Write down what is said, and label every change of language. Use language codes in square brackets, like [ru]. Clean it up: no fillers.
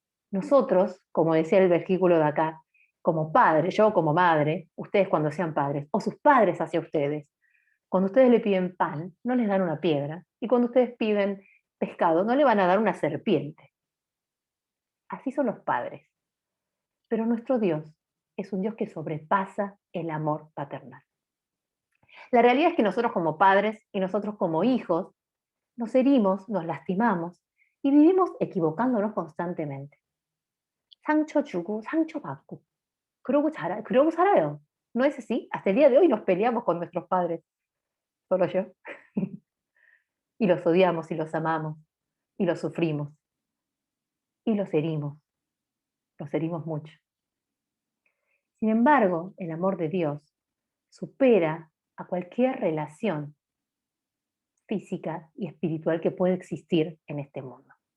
[es] Nosotros, como decía el versículo de acá, como padre, yo como madre, ustedes cuando sean padres, o sus padres hacia ustedes, cuando ustedes le piden pan, no les dan una piedra, y cuando ustedes piden pescado, no le van a dar una serpiente. Así son los padres. Pero nuestro Dios es un Dios que sobrepasa el amor paternal. La realidad es que nosotros como padres y nosotros como hijos nos herimos, nos lastimamos y vivimos equivocándonos constantemente. [ko] 상처 주고 상처 받고 그러고 살아요. [es] ¿No es así? Hasta el día de hoy nos peleamos con nuestros padres. Solo yo. Y los odiamos y los amamos y los sufrimos y los herimos mucho. Sin embargo, el amor de Dios supera a cualquier relación física y espiritual que puede existir en este mundo.